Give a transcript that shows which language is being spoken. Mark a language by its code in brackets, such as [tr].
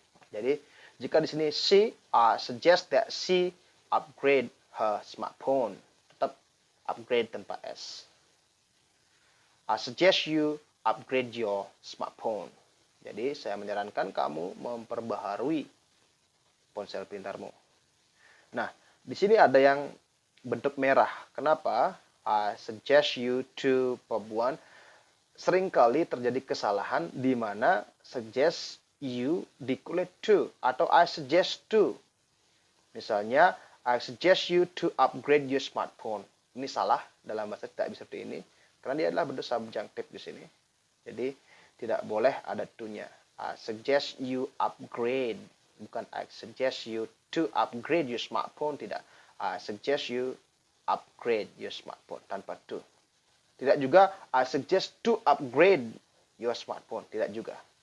[id] Jadi, jika di sini [en] she suggest that she upgrade her smartphone, [id] tetap upgrade tanpa s. [en] I suggest you upgrade your smartphone. [id] Jadi, saya menyarankan kamu memperbaharui ponsel pintarmu. Nah, di sini ada yang bentuk merah. Kenapa? [en] I suggest you to verb one. [id] Seringkali terjadi kesalahan di mana [en] suggest you [id] dikulit to atau [en] I suggest to. [id] Misalnya, [en] I suggest you to upgrade your smartphone. [id] Ini salah, dalam bahasa tidak bisa seperti ini karena dia adalah bentuk subjunctive di sini. Jadi tidak boleh ada to-nya. [en] I suggest you upgrade, [id] bukan [en] I suggest you to upgrade your smartphone, [id] tidak. [en] I suggest you upgrade your smartphone [id] tanpa to. Tidak juga [en] I suggest to upgrade your smartphone, [id] tidak juga.